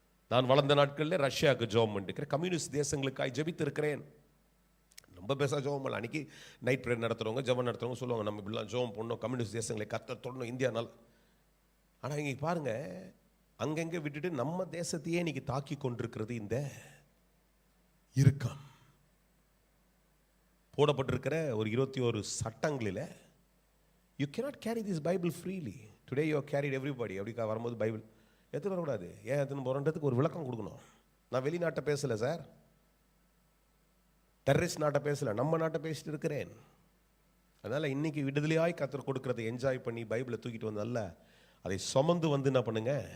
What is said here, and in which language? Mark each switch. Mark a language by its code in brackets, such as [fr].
[ta] நான் வளர்ந்த நாட்களில் ரஷ்யாவுக்கு ஜெபம் பண்ணிருக்கிறேன், கம்யூனிஸ்ட் தேசங்களுக்காக ஜெபித்து இருக்கிறேன். ரொம்ப பேச ஜெபம் பண்ணல. அன்றைக்கி நைட் ப்ரேயர் நடத்துகிறவங்க, ஜெபம் நடத்துகிறவங்க சொல்லுவாங்க, நம்ம இப்படிலாம் ஜெபம் பண்ணணும், கம்யூனிஸ்ட் தேசங்களை கர்த்தர் தொடணும் இந்தியா நாள். ஆனால் இங்கே பாருங்கள், அங்கங்கே விட்டுட்டு நம்ம தேசத்தையே இன்னைக்கு தாக்கி கொண்டிருக்கிறது இந்த இறுக்கம். போடப்பட்டிருக்கிற ஒரு 21 சட்டங்களில் [en] You cannot carry this Bible freely. Today you have carried everybody. [ta] அப்படி வரும்போது பைபிள் எடுத்துன்னு வரக்கூடாது. ஏன் எடுத்துன்னு போகிறன்றதுக்கு ஒரு விளக்கம் கொடுக்கணும். நான் வெளிநாட்டை பேசலை சார், டெரரிஸ்ட் நாட்டை பேசலை, நம்ம நாட்டை பேசிட்டு இருக்கிறேன். அதனால் இன்னைக்கு விடுதலையாய் கர்த்தர் கொடுக்கறதை என்ஜாய் பண்ணி பைபிளை தூக்கிட்டு வந்து நல்ல அதை சுமந்து வந்து என்ன பண்ணுங்க.